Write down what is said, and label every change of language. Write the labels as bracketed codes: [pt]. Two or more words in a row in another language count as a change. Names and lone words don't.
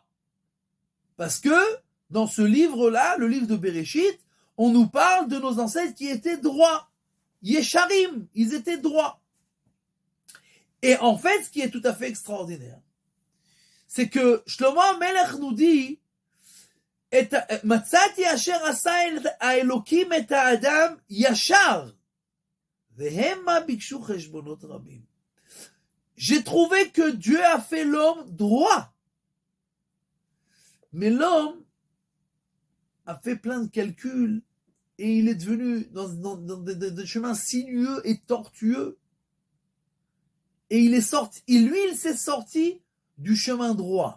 [fr] Parce que dans ce livre-là, le livre de Bereshit, on nous parle de nos ancêtres qui étaient droits. Yesharim, ils étaient droits. Et en fait, ce qui est tout à fait extraordinaire, c'est que Shlomo HaMelech nous dit [he] מצאתי אשר עשה האלוקים את האדם ישר, והמה ביקשו חשבונות רבים. [fr] J'ai trouvé que Dieu a fait l'homme droit. Mais l'homme a fait plein de calculs et il est devenu dans des chemins sinueux et tortueux. Et il s'est sorti du chemin droit.